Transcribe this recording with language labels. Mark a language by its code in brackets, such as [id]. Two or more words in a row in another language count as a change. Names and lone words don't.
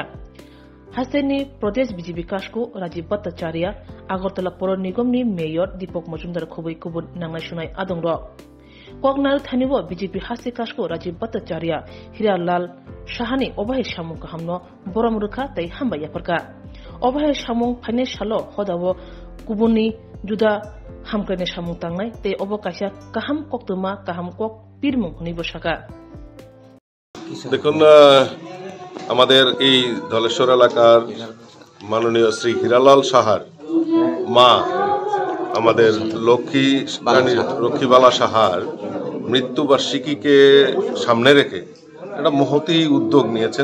[trp] Haseni Pradesh BJP Kashko Rajiv Bhattacharya Agartala Poro Nigomni Mayor Deepak Majumdar Khoboi Kubun Nangai Shunai Adongro Kognal Thanibo BJP Hasi Kashko Rajiv Bhattacharya Hiralal Shahani Obahe Samung Kahamno Boromruka Tai Hamba Yaparka Obahe Samung Phane Shalo Hodawo Kubuni Juda Hamkane Samung Tangai Te Obokasha Kaham Koktuma Kaham Kok Pirmung Niboshaka [bn] দেখুন আমাদের এই ধলেশ্বর এলাকার মাননীয় শ্রী হীরালাল সাহার মা আমাদের লক্ষ্মীবালা সাহার মৃত্যুবার্ষিকীকে সামনে রেখে একটা মহতি উদ্যোগ নিয়েছেন।